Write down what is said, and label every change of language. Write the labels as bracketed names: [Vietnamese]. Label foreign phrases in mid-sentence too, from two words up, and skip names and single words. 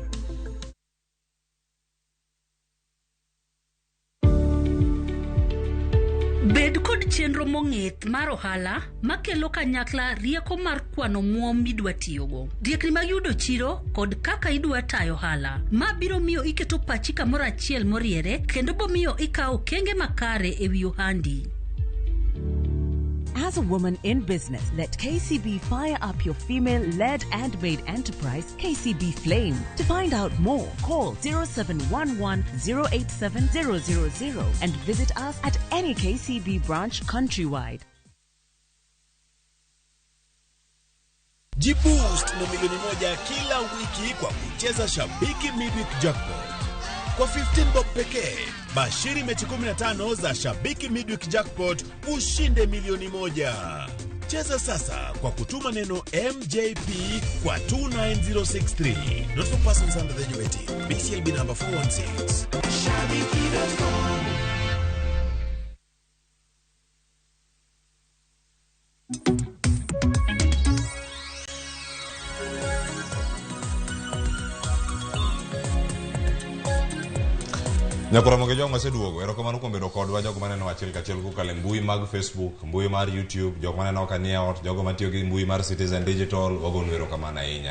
[Luo (Kenya and Tanzania)] Bed kod chenro mong'ith mar ohala makelo kanyakla rieko mar kwano muom midwa tiyogo. Riekni mag yudo chiro kod kaka idwa tayo ohala. Ma biro miyo iketo pachi kamoro achiel moriere kendo bomiyo ikawo kenge makare ewi ohandi. [English] As a woman in business, let KCB fire up your female-led and made enterprise, KCB Flame. To find out more, call 0711-087-000 and visit us at any KCB branch countrywide. [Swahili] Jiboost na milioni moja kila wiki kwa kucheza Shabiki Midweek Jackpot. Kwa 15 bob pekee, bashiri mechi 15 za Shabiki Midweek Jackpot ushinde milioni moja. Cheza sasa kwa kutuma neno MJP kwa 29063. [English] Not for persons under the age of 18. BCLB number 416. Shabiki.com. [Luo (Kenya and Tanzania)] Nyakora moge jongo seduogo erokamano kuom bedo kodwa jogo maneno achiel kachiel kokalo mbui mag Facebook, mbui mar YouTube, jogo maneno kania ot, jogo matiyo gi mbui mar Citizen Digital, wagonu erokamano ahinya.